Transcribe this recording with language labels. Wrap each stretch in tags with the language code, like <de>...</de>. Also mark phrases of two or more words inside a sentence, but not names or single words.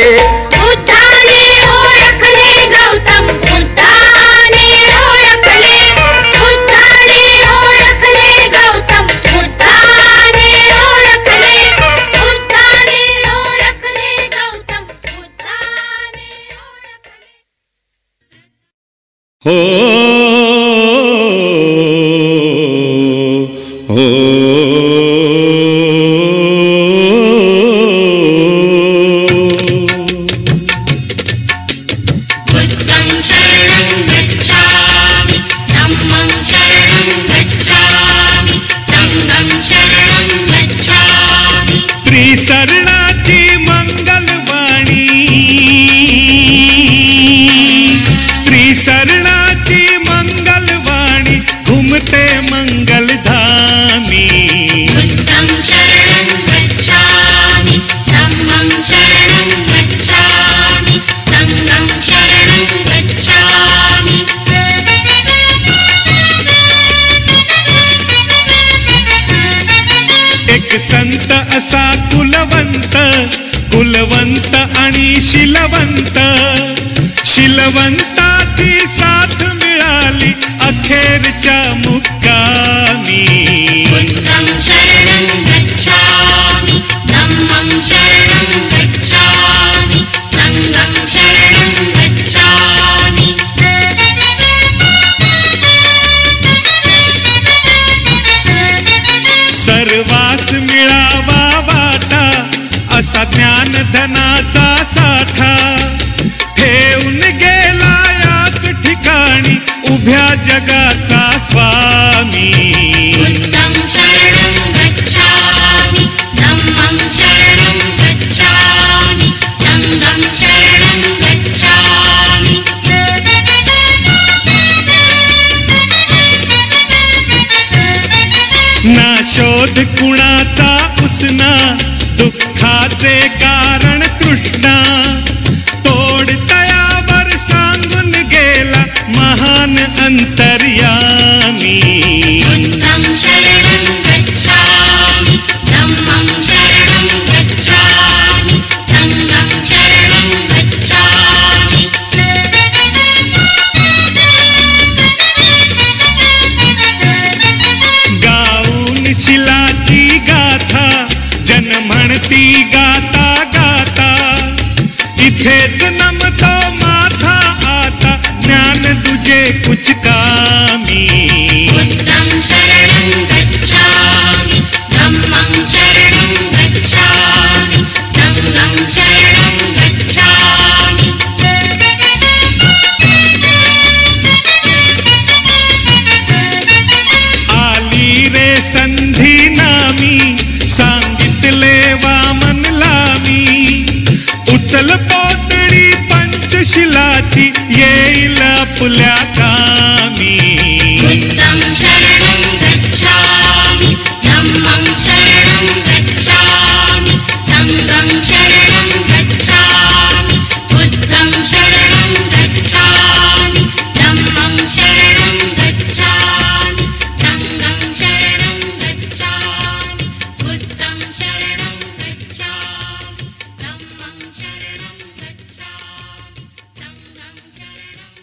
<mr>बुद्धाने ओळखले गौतम बुद्धाने ओळखले बुद्धाने ओळखले गौतम बुद्धाने ओळखले बुद्धाने ओळखले गौतम बुद्धाने ओळखले</mr> <pi>बुद्धं शरणं गच्छामि धम्मं शरणं गच्छामि संघं शरणं गच्छामि</pi> <mr>त्रिशरणाची मंगलवाणी त्रिशरणाची मंगलवाणी घुमते मंगलधामी</mr> <pi>बुद्धं शरणं गच्छामि धम्मं शरणं गच्छामि संघं शरणं गच्छामि</pi> <mr>एक संत असा कुलवंत आणि शिलवंताची साथ मिळाली अखेरच्या मुक्कामी</mr> <pi>बुद्धं शरणं गच्छामि धम्मं शरणं गच्छामि संघं शरणं गच्छामि</pi> <mr>सर्वास मिळावा वाटा असा ज्ञानधनाचा साठा ठेवून गेला याच ठिकाणी उभ्या जगाचा स्वामी</mr> <pi>बुद्धं शरणं गच्छामि धम्मं शरणं गच्छामि संघं शरणं गच्छामि</pi> <mr>ना शोध कुणाचा उसना दुःखाचे कारण तृष्णा तोड तयावर सांगून गेला महान अंतर्यामी</mr> <pi>बुद्धं शरणं गच्छामि धम्मं शरणं गच्छामि संघं शरणं गच्छामि</pi> <mr>गाऊन शिलाची गाथा जन म्हणती गाता गाता इथेच नमतो माथा आता ज्ञान तुझे कुछ कामी</mr> <pi>बुद्धं शरणं गच्छामि धम्मं शरणं गच्छामि संघं शरणं गच्छामि</pi> <mr>आली रे संधी नामी सांगितले वामन लामी उचल पोतडी पंचशील आपल्या कामी.</mr> <pi>बुद्धं शरणं गच्छामि धम्मं शरणं गच्छामि संघं शरणं गच्छामि बुद्धं शरणं गच्छामि धम्मं शरणं गच्छामि संघं शरणं गच्छामि बुद्धं शरणं गच्छामि धम्मं शरणं गच्छामि संघं शरणं</pi>